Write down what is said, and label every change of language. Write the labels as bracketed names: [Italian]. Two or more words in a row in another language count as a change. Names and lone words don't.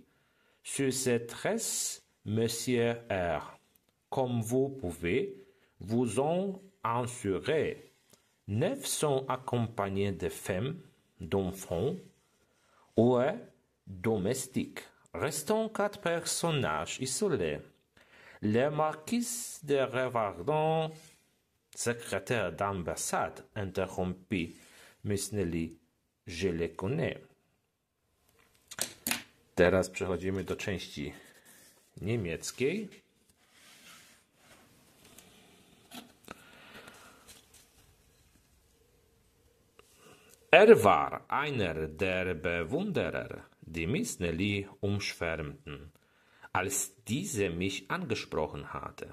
[French] Sur ces 13, Monsieur R, comme vous pouvez vous en assurer, 9 sont accompagnés de femmes, d'enfants ou domestiques. Restant 4 personnages isolés. Le marquis de Revardon, secrétaire d'ambassade, interrompit Miss Nelly. Je le connais. [Polish] Teraz przechodzimy do części niemieckiej. [German] War einer der Bewunderer, die Miss Nelly umschwärmten, als diese mich angesprochen hatte.